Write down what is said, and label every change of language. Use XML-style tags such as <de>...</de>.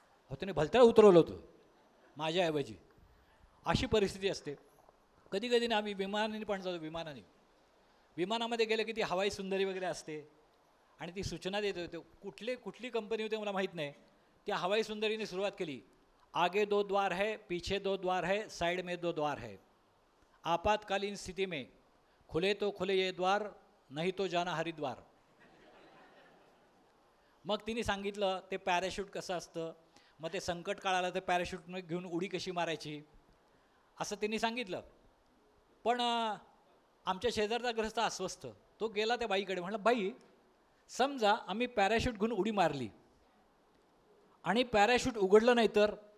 <mr>हो त्याने भलत्याला उतरवलं होतं माझ्याऐवजी. अशी परिस्थिती असते. कधी कधी ना आम्ही विमानाने पण जातो. विमानामध्ये गेलं की ती हवाई सुंदरी वगैरे असते आणि ती सूचना देत होते. कुठली कंपनी होती मला माहीत नाही.</mr> <hi>त्या हवाई सुंदरीने सुरुवात केली, आगे 2 द्वार है, पीछे 2 द्वार है, साइड में 2 द्वार है, आपातकालीन स्थिति में खुले तो खुले ये द्वार, नहीं तो जाना हरिद्वार.</hi> <mr>मग तिने सांगितलं ते पॅराशूट कसं असतं, मग ते संकट काळ आलं तर पॅराशूट घेऊन उडी कशी मारायची, असं तिने सांगितलं. पण आमच्या शेजारचा ग्रस्त अस्वस्थ, तो गेला त्या बाईकडे. म्हणलं बाई समजा आम्ही पॅराशूट घेऊन उडी मारली आणि पॅराशूट उघडलं नाही तर.</mr>